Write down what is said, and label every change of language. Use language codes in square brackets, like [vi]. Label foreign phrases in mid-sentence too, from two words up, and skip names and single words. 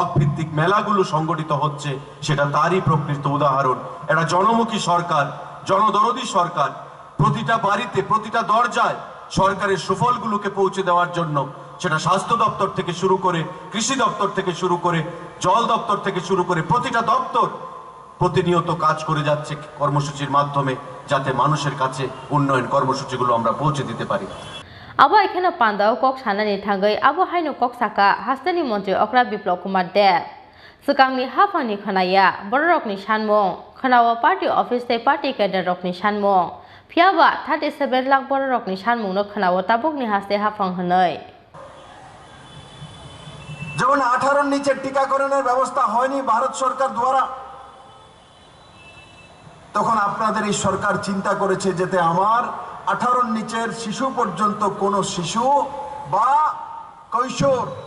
[bn] ভিত্তিক মেলাগুলো সংগঠিত হচ্ছে সেটা তারই প্রকৃত উদাহরণ এটা জনমুখী সরকার জনদরদী সরকার প্রতিটা বাড়িতে প্রতিটা দরজায় সরকারের সুফলগুলোকে পৌঁছে দেওয়ার জন্য সেটা স্বাস্থ্য দপ্তর থেকে শুরু করে কৃষি দপ্তর থেকে শুরু করে জল দপ্তর থেকে শুরু করে প্রতিটা দপ্তর প্রতিনিয়ত কাজ করে যাচ্ছে কর্মসূচির মাধ্যমে যাতে মানুষের কাছে উন্নয়ন কর্মসূচিগুলো আমরা পৌঁছে দিতে পারি [trp] abo ekhano pandao kok sanani thangai abo haino kok saka hasteni Mantri Okra Biplop Kumar Dev Sukangni hafani khanaya borokni sanmung khanao [en] party office [trp] te [en] party cadre [trp] rokni sanmung phiaba 37 lakh borokni sanmung no khanao tabukni haste hafang hanai [bn] যেমন 18 নিচে টিকাকরণের ব্যবস্থা হয়নি ভারত সরকার দ্বারা তখন আপনাদের এই সরকার চিন্তা করেছে যাতে আমার 18 নিচের শিশু পর্যন্ত কোন শিশু বা কৈশোর